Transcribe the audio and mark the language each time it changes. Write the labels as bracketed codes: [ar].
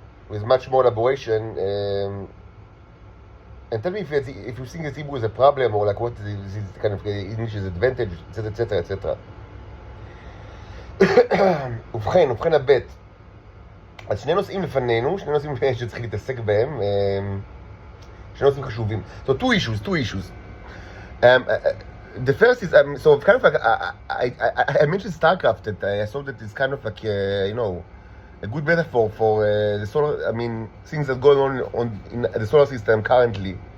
[en] with much more elaboration, and tell me if you think that Hebrew is a problem, or like what is kind of English's advantage, etc., etc., etc. [he] ובכן הבט, אז שני נושאים לפנינו, שני נושאים שצריך להתעסק בהם, שני נושאים חשובים. [en] So two issues. The first is, so kind of like, I mentioned StarCraft, that I saw that it's kind of like, a good metaphor for the solar, things that are going on in the solar system currently.